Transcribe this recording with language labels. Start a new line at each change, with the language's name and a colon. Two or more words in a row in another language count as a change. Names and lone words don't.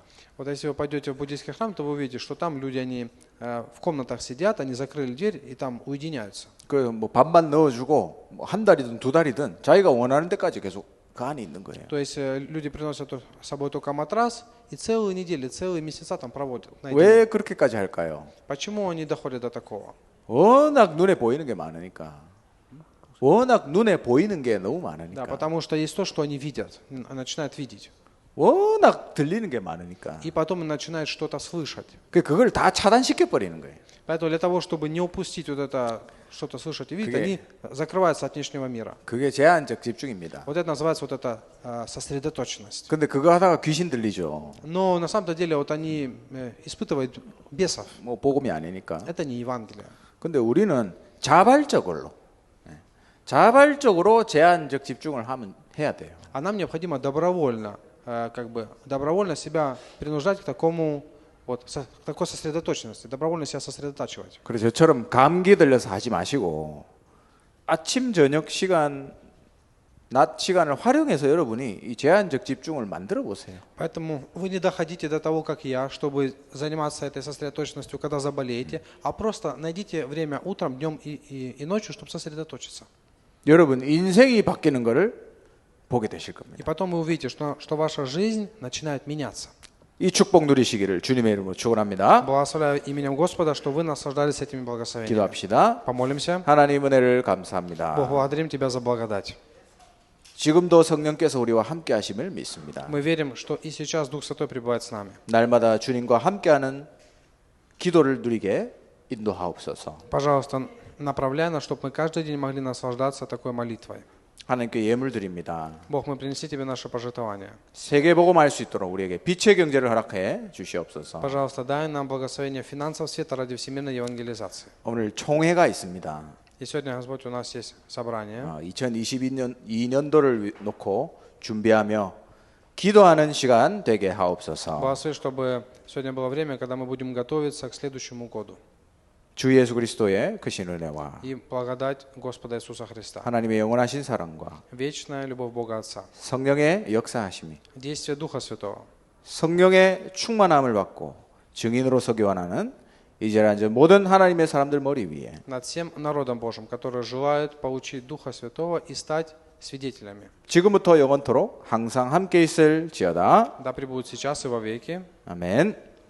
Russian: Вот если вы пойдете в буддийский храм, то вы увидите, что там люди, они в комнатах сидят, они закрыли дверь и там уединяются.
Korean: 그 뭐 밥만 넣어주고 뭐 한 달이든 두 달이든 자기가 원하는 데까지 계속 그 안에 있는 거예요.
Russian: То есть люди приносят с собой только матрас и целые недели, целые месяца там проводят.
Korean: 왜 그렇게까지 할까요?
Russian: Почему они доходят до такого?
Korean: 워낙 눈에 보이는 게 많으니까. 워낙 눈에 보이는 게 너무
Russian: Да,
Korean: 많으니까.
Russian: потому что есть то, что они видят, начинают видеть.
Korean: 워낙 들리는 게 많으니까.
Russian: И потом начинают что-то слышать.
Korean: 그걸 다 차단시켜 버리는 거예요.
Russian: Поэтому для того, чтобы не упустить вот это, что-то слышать и видеть, они закрываются от внешнего мира.
Korean: 그게 제한적 집중입니다.
Russian: Вот это называется вот эта сосредоточенность.
Korean: 근데 그거 하다가 귀신 들리죠.
Russian: Но на самом деле вот они испытывают бесов.
Korean: 뭐 복음이 아니니까.
Russian: Это не Евангелие.
Korean: 근데 우리는 자발적으로 자발적으로 제한적 집중을 해야 돼요.
Russian: А нам необходимо добровольно, добровольно себя принуждать к такому к такой сосредоточенности, добровольно себя сосредотачивать.
Korean: 그래서 저처럼 감기 들려서 하지 마시고 아침 저녁 시간 낮 시간을 활용해서 여러분이 이 제한적 집중을 만들어 보세요.
Russian: Поэтому вы не доходите до того, как я, чтобы заниматься этой сосредоточенностью, когда заболеете, а просто найдите время утром, днем и ночью, чтобы сосредоточиться.
Korean: 여러분 인생이 바뀌는 것을 보게 되실 겁니다.
Russian: И потом вы увидите, что ваша жизнь начинает меняться.
Korean: 이 축복 누리시기를 주님의 이름으로 축원합니다.
Russian: Благословляю именем Господа, что вы наслаждались этими благословениями.
Korean: 기도합시다.
Russian: Помолимся.
Korean: 하나님 은혜를 감사합니다.
Russian: Бог, благодарим Тебя за благодать.
Korean: 지금도 성령께서 우리와 함께 하심을 믿습니다.
Russian: Мы верим, что и сейчас Дух Святой пребывает с нами.
Korean: 날마다 주님과 함께하는 기도를 누리게 인도하옵소서.
Russian: Пожалуйста, направляй нас, чтобы мы каждый день могли наслаждаться такой молитвой.
Korean: 하나님께 예물 드립니다.
Russian: Бог, мы принеси Тебе наше пожертвование.
Korean: 세계복음할 수 있도록 우리에게 빛의 경제를 허락해 주시옵소서.
Russian: Пожалуйста, дай нам благословение финансов света ради всемирной евангелизации.
Korean: 오늘 총회가 있습니다.
Russian: И сегодня, Господь, у нас есть собрание.
Korean: 2022년도를 놓고 준비하며 기도하는 시간 되게 하옵소서.
Russian: Благослови, чтобы сегодня было время, когда мы будем готовиться к следующему году.
Korean: 주 예수 그리스도의 크신 은혜와
Russian: И благодать Господа Иисуса Христа.
Korean: 하나님의 영원하신 사랑과
Russian: Вечная любовь Бога Отца.
Korean: 성령의 역사하심이
Russian: Действие Духа Святого.
Korean: 성령의 충만함을 받고 증인으로서 교환하는 이제는 모든 하나님의 사람들 머리 위에
Russian: Над всем народом Божьим, которые желают получить Духа Святого и стать свидетелями.
Korean: 지금부터 영원토록 항상 함께 있을지어다.
Russian: Да пребудет сейчас и во веки.
Korean: 아멘.